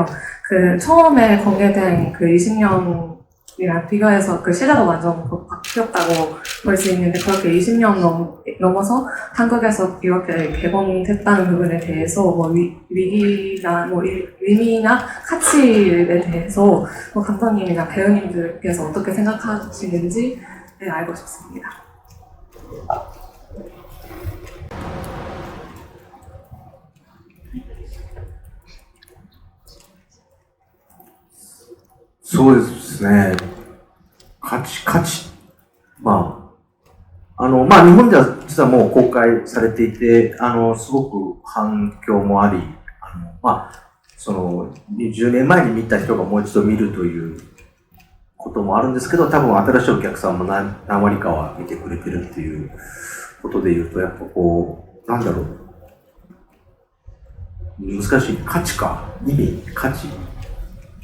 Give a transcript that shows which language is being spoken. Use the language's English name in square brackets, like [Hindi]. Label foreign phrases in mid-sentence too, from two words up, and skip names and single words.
[Korean] 그 처음에 공개된 그 20년이랑 비교해서 그 시대가 완전 바뀌었다고 볼 수 있는데 그렇게 20년 넘어서 한국에서 이렇게 개봉됐다는 부분에 대해서 위기나 의미나 가치에 대해서 감독님이나 배우님들께서 어떻게 생각하시는지 알고 싶습니다. [Japanese] そうですね。価値。日本では実はもう公開されていて、すごく反響もあり、20年前に見た人がもう一度見るということもあるんですけど、多分新しいお客さんも何割かは見てくれてるっていうことで言うと、やっぱ難しい。価値。